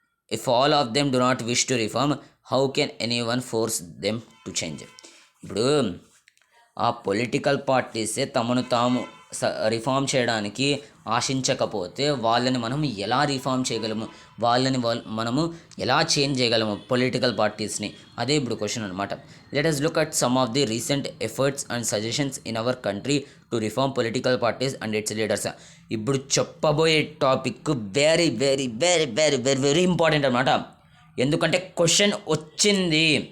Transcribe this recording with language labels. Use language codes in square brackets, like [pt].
[en] If all of them do not wish to reform, how can anyone force them to change? [te] ఇప్పుడు ఆ political పార్టీసే తమను తాము reform చేయడానికి ఆశించకపోతే వాళ్ళని మనం ఎలా రిఫార్మ్ చేయగలము, మనము ఎలా చేంజ్ చేయగలము పొలిటికల్ పార్టీస్ని? అదే ఇప్పుడు క్వశ్చన్ అనమాట. [en] Let us look at some of the recent efforts and suggestions in our country to reform political parties and its leaders. [te] ఇప్పుడు చెప్పబోయే topic very very very very very very important అనమాట. ఎందుకంటే question వచ్చింది.